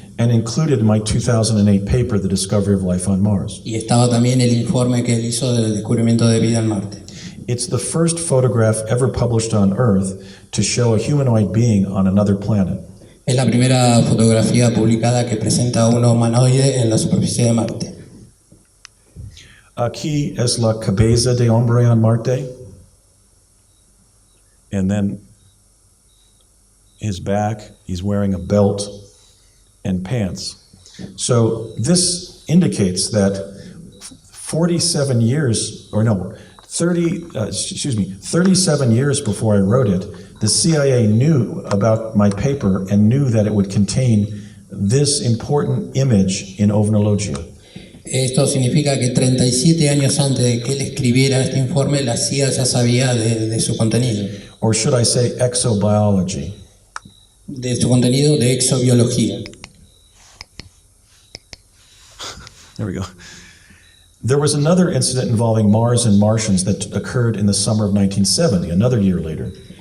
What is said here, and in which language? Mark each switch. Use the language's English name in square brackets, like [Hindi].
[English] And included my 2008 paper, The Discovery of Life on Mars. [Spanish] Y estaba también el informe que él hizo del descubrimiento de vida en Marte. [English] It's the first photograph ever published on Earth to show a humanoid being on another planet. [Spanish] Es la primera fotografía publicada que presenta a un humanoide en la superficie de Marte. Aquí es la cabeza de hombre on Marte. [English] And then his back, he's wearing a belt and pants. So this indicates that 47 years, or no, 37 years before I wrote it, the CIA knew about my paper and knew that it would contain this important image in Ovenologia. [Spanish] Esto significa que 37 años antes de que él escribiera este informe, la CIA ya sabía de su contenido. [English] Or should I say exobiology? [Spanish] De su contenido de exobiología. [English] There we go. There was another incident involving Mars and Martians that occurred in the summer of 1970, another year later.